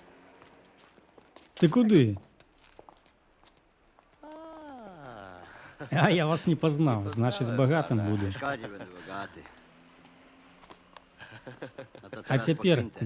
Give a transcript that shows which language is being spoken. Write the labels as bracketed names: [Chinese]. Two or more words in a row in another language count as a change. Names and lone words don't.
[Russian] Ты куды? А я вас не познал, значит, с богатым буду. [Polish] Шкоді będę bogaty. No to А teraz po [Russian] теперь [Polish] kwintę.